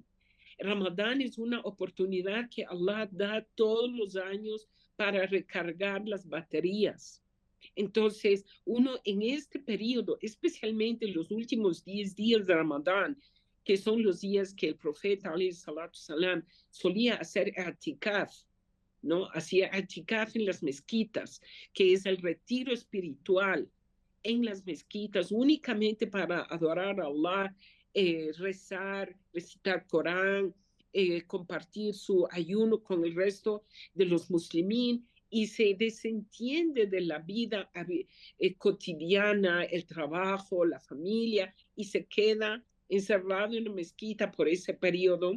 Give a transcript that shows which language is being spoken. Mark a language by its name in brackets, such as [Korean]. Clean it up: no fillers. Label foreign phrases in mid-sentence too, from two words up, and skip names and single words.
[Spanish] Ramadán es una oportunidad que Allah da todos los años para recargar las baterías. Entonces, uno en este periodo, especialmente en los últimos 10 días de Ramadán, que son los días que el profeta, [Arabic] عليه الصلاة السلام, [Spanish] solía hacer i'tikaf, ¿no? Hacía i'tikaf en las mezquitas, que es el retiro espiritual en las mezquitas, únicamente para adorar a Allah, rezar, recitar Corán, compartir su ayuno con el resto de los musulmanes y se desentiende de la vida cotidiana, el trabajo, la familia y se queda encerrado en la mezquita por ese periodo.